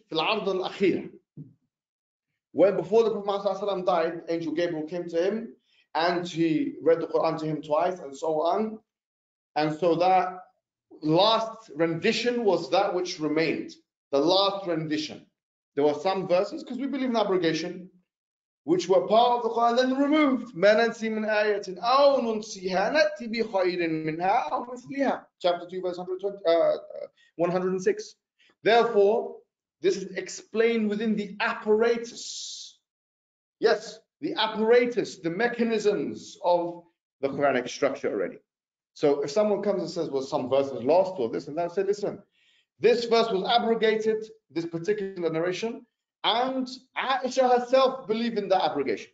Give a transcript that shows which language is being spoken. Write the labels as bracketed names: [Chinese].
[Arabic] Fil ard al-akhir. [English] When before the Prophet ﷺ died, Angel Gabriel came to him and he read the Quran to him twice and so on. And so that last rendition was that which remained. The last rendition. There were some verses, because we believe in abrogation, which were part of the Quran, then removed. [Arabic] ما ننسي من آية أو ننسيها نأتي بخير منها أو مثلها. [English] Chapter 2, verse 106. Therefore, this is explained within the apparatus. Yes, the apparatus, the mechanisms of the Quranic structure already. So if someone comes and says, well, some verse is lost or this and that, say, listen, this verse was abrogated, this particular narration, and Aisha herself believed in the abrogation.